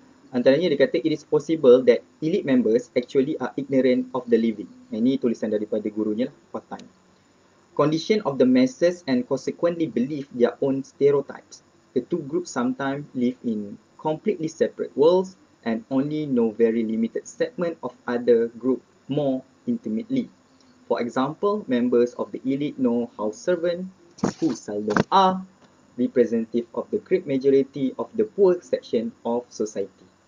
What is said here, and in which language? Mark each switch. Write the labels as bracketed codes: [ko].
[ms] Antaranya dia kata, [en] it is possible that elite members actually are ignorant of the living. [ms] Ini tulisan daripada gurunya lah, Fatan. [en] Condition of the masses and consequently believe their own stereotypes. The two groups sometimes live in completely separate worlds and only know very limited segment of other group more intimately. For example, members of the elite know how servants, who seldom are, representative of the great majority of the poor section of society.